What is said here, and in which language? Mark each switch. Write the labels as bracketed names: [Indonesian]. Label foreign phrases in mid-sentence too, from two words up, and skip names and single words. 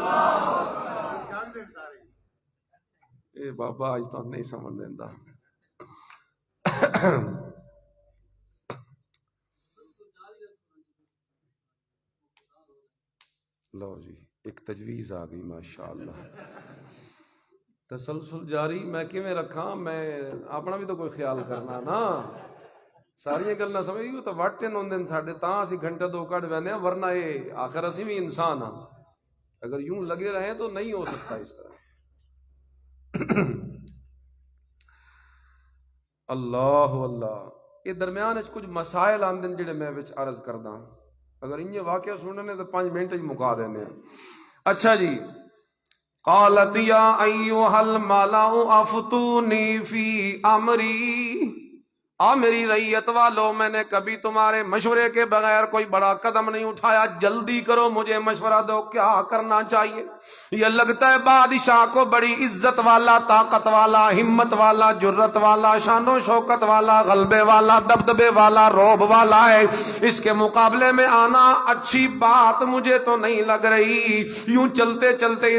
[Punjabi] اے بابا آج تو نہیں سمجھ دیندا لو جی ایک تجویز آ گئی ماشاءاللہ تسلسل جاری میں کیویں رکھاں میں اپنا بھی تو کوئی خیال کرنا نا ساری گلاں سمجھ گئی تو وٹن ہوندے ساڈے تاں اسی گھنٹہ دو کڈ ویندے ہاں ورنہ یہ آخر اسی بھی انسان ہاں اگر یوں لگے رہیں تو نہیں ہو سکتا اس طرح اللہ اللہ یہ درمیان وچ کچھ مسائل آندے جڑے میں وچ عرض کردا اگر انہیں واقعہ سننے تو 5 منٹ ہی مکا دینے اچھا جی [Arabic] قالت یا ایوہ الملأ افتونی فی امری [Urdu] میری رعیت والو میں نے کبھی تمہارے مشورے کے بغیر کوئی بڑا قدم نہیں اٹھایا جلدی کرو مجھے مشورہ دو کیا کرنا چاہیے یہ لگتا ہے بادشاہ کو بڑی عزت والا طاقت والا ہمت والا جرت والا شان و شوکت والا غلبے والا دبدبے والا روب والا ہے اس کے مقابلے میں آنا اچھی بات مجھے تو نہیں لگ رہی یوں چلتے چلتے